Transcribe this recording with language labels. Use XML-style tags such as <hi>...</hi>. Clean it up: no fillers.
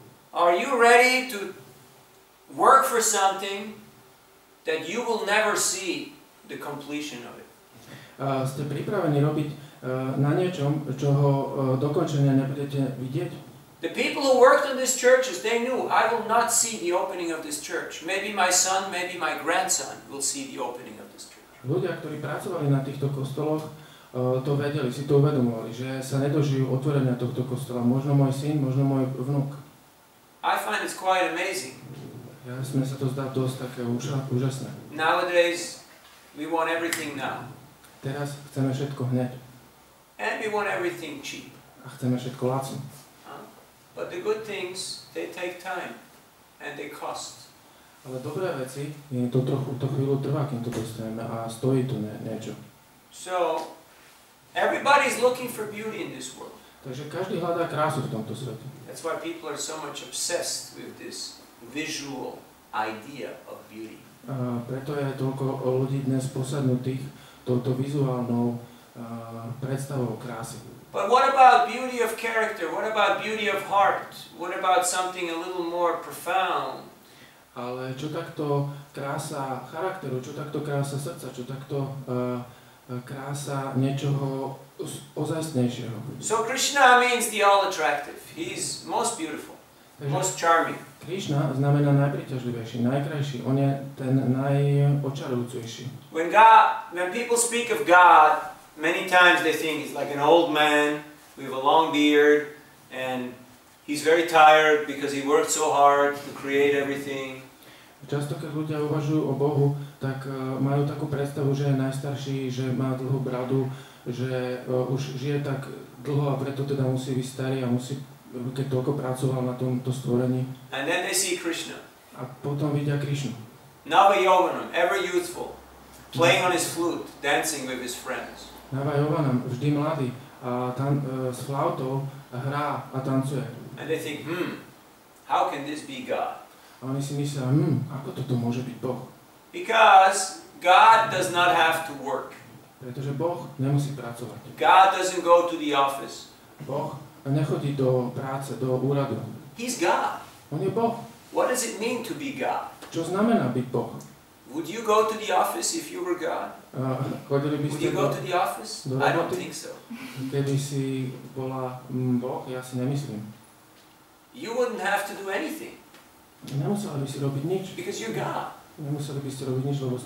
<en>Are you ready to work for something that you will never see the completion of it?</en> <sk>Ste pripravení robiť na niečom, čoho dokončenia nebudete vidieť?</sk> <en>The people who worked on these churches, they knew, I will not see the opening of this church. Maybe my son, maybe my grandson will see the opening of this church.</en> <sk>Ľudia, ktorí pracovali na týchto kostoloch, to vedeli, si to uvedomovali, že sa nedožijú otvorenia tohto kostola. Možno môj syn, možno môj vnuk.</sk> <en>I find it's quite amazing.</en> <sk>Ja sme sa to zdá dosť také úžasné.</sk> <en>Nowadays, we want everything now.</en> <sk>Teraz chceme všetko hneď.</sk> <en>And we want everything cheap.</en> <sk>A chceme všetko lacno.</sk> <en>But the good things, they take time and they cost.</en> <sk>Ale dobré veci, to chvíľu trvá, kým to dostaneme a stojí to niečo.</sk> <en>So, everybody's looking for beauty in this world.</en> <sk>Takže každý hľadá krásu v tomto svete.</sk> <en>That's why people are so much obsessed with this visual idea of beauty.</en> <sk>Preto je toľko ľudí dnes posadnutých touto vizuálnou predstavou krásy.</sk> <en>But what about beauty of character? What about beauty of heart? What about something a little more profound?</en> <sk>Ale čo takto krása charakteru, čo takto krása srdca, čo takto krása niečoho ozajstnejšieho.</sk> <en>So Krishna means the all-attractive. He's most beautiful, most charming.</en> <sk>Krišna znamená najpríťažlivejší, najkrajší. On je ten najočarujúcejší.</sk> <en>When people speak of God, many times they think he's like an old man with a long beard and he's very tired because he worked so hard to create everything.</en> <sk>Často, keď ľudia uvažujú o Bohu, tak majú takú predstavu, že je najstarší, že má dlhú bradu, že už žije tak dlho a preto teda musí byť starý a musí, keď toľko pracoval na tomto stvorení.</sk> <en>And then they see Krishna.</en> <sk>A potom vidia Krišnu.</sk> <en>Navina, ever youthful, playing on his flute, dancing with his friends.</en> <sk>Navina, vždy mladý, a tam s flautou hrá a tancuje.</sk> <en>And they think, how can this be God?</en> <sk>A oni si myslia, ako toto môže byť Boh?</sk> <en>Because God does not have to work.</en> <sk>Pretože Boh nemusí pracovať.</sk> <en>God doesn't go to the office.</en> <sk>Boh nechodí do práce, do úradu.</sk> <en>He's God.</en> <sk>On je Boh.</sk> <en>What does it mean to be God?</en> <sk>Čo znamená byť Boh?</sk> <en>Would you go to the office if you were God?</en> <sk>Chodili by</sk> <en>Would</en> <sk>ste</sk> <en>you go to the office? I don't think so.</en> <sk>Keby si bola Boh, ja si nemyslím.</sk> <en>You wouldn't have to do anything.</en> <sk>Nemuseli by si robiť nič.</sk> <en>Because you're God.</en> <sk>Nemuseli by ste robiť nič, lebo ste</sk>